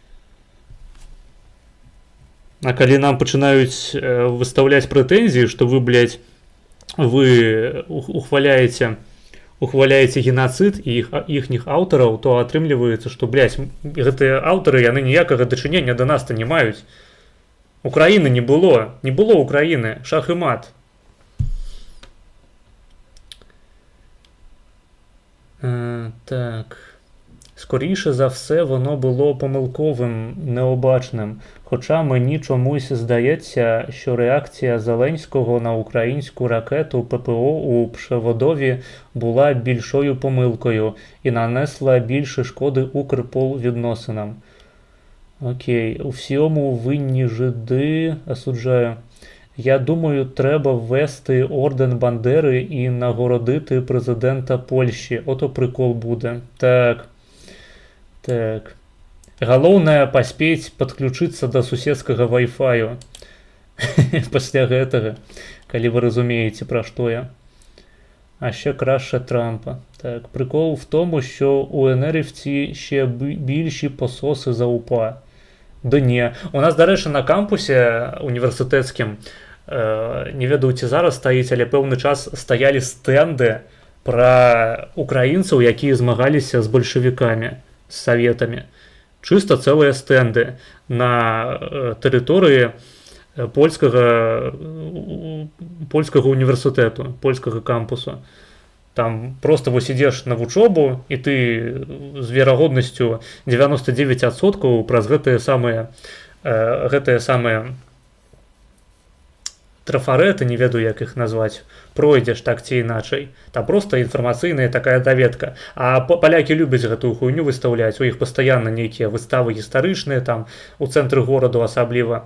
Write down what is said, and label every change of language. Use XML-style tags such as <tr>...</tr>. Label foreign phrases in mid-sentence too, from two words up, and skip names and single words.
<be>А калі нам пачынаюць выстаўляць прэтэнзіі, што вы, блядь, вы ухваляеце генацыд і іхніх аўтараў, то атрымліваецца, што, блядь, гэтыя аўтары, яны ніякага дачынення да нас-то не маюць. Украіны не было Украіны, шах і мат. Так.</be> <uk>Скоріше за все, воно було помилковим, необачним. Хоча мені чомусь здається, що реакція Зеленського на українську ракету ППО у Пшеводові була більшою помилкою і нанесла більше шкоди Укрполвідносинам. Окей. У всьому винні жиди, осуджаю. Я думаю, треба ввести орден Бандери і нагородити президента Польщі. Ото прикол буде. Так.</uk> <be>Галоўнае паспець падключыцца да суседскага вай-фаю. Пасля гэтага, калі вы разумееце, пра што я.</be> <uk>А ще краще Трампа. Так, прикол в тому, що у НРівці ще більші пососи за УПА. Да не. У нас, до речі, на кампусі університетським,</uk> <be>не ведаю, ці зараз стаіць,</be> <uk>але певний час стаялі стенди про українців, які змагалися з большевиками, з советами. Чисто цілі стенди на території польського університету, польського кампусу.</uk> <be>Там просто вось ідзеш на вучобу, і ты з верагоднасцю 99% праз гэтыя самыя трафарэты, не ведаю, як іх назваць, пройдзеш так ці іначай. Там просто інфармацыйная такая даведка. А палякі любяць гэтую хуйню выстаўляць, у іх пастаянна нейкія выставы гістарычныя, там у цэнтры гораду асабліва.</be>